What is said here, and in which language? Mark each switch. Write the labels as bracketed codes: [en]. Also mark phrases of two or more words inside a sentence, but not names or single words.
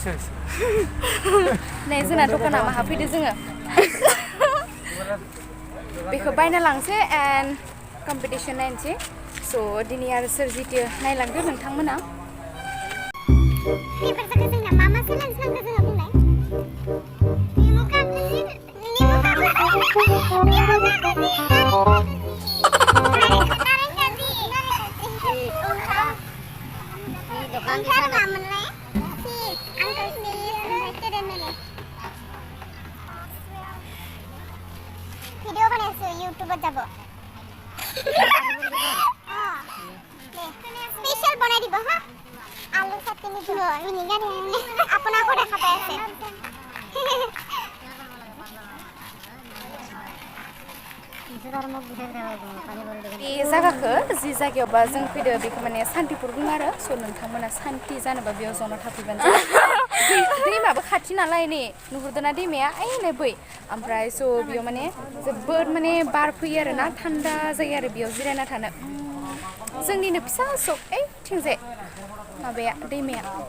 [brx] नै जोंना दखाना माहा फैदो जोङो बेखौ बायना लांसै [en] and competition [brx] नायनोसै स' दिनै आरो सोर जितियो नायलांदो नोंथांमोना बेफोरखौ जोंना मा मा चेलेन्ज नांगौ जोङो बुंलाय [hi] दुकान की नाम है अंकल प्लीज तेरे मेरे वीडियो बनाइছো [as] ইউটিউবত যাব স্পেশাল বনাই দিব হা আলু চাটনি দিব ভিনেগার আপোনাকো দেখা পাই আছে [brx] बे जायगाखौ जि जायगायावबा जों फैदो बेखौ माने सान्तिपुर बुङो आरो स' नोंथांमोना सान्ति जानोबा बेयाव जना थाफैबानो दैमाबो खाथि नालाय नै नुहुरदोना दैमाया ओइ बै ओमफ्राय स' बेयाव माने जोबोद माने बार फैयो आरो ना थान्दा जायो आरो बेयाव जिरायना थानो जोंनिनो फिसा सक ओइथिंजाय माबाया दैमाया